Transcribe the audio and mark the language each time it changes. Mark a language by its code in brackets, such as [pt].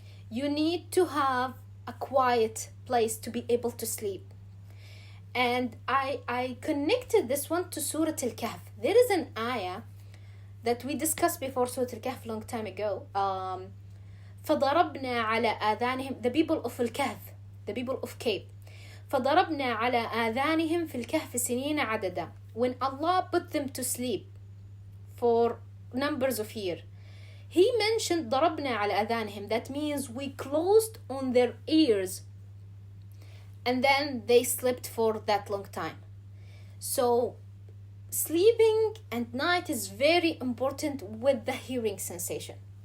[en] You need to have a quiet place to be able to sleep. And I connected this one to Surah Al-Kahf. There is an ayah that we discussed before Surah Al-Kahf long time ago. [ar] فضربنا على آذانهم, [en] the people of Al-Kahf, the people of Cave. [ar] فضربنا على آذانهم في الكهف سنين عددا. [en] When Allah put them to sleep for numbers of years, he mentioned [ar] ضربنا على آذانهم. [en] That means we closed on their ears and then they slept for that long time. So sleeping and night is very important with the hearing sensation.